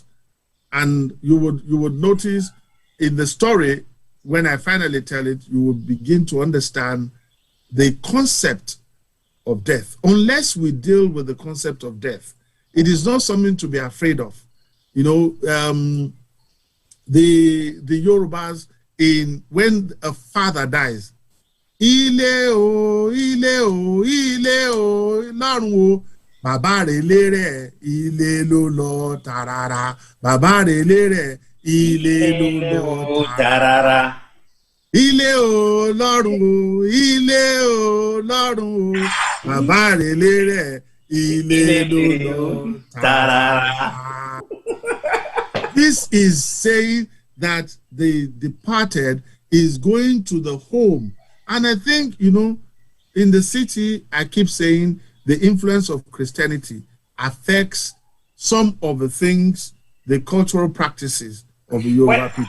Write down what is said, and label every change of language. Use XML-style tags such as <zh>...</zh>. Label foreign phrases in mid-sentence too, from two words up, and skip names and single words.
<en>And you would notice in the story, when I finally tell it, you will begin to understand the concept of death. Unless we deal with the concept of death, it is not something to be afraid of. You know, the Yorubas, when a father dies,</en> <yo>Ile o, ile o, ile o, lọ́run o, bàbá rẹ̀ lérè, ilé ló lọ tàràrà, bàbá rẹ̀ lérè, ilé ló lọ tàràrà. Ilé o, lọ́run o, ilé o, lọ́run o, bàbá rẹ̀ lérè, ilé ló lọ tàràrà.</yo> <en>This is saying that the departed is going to the home. And I think, you know, in the city, I keep saying the influence of Christianity affects some of the things, the cultural practices of the Yoruba people.</en>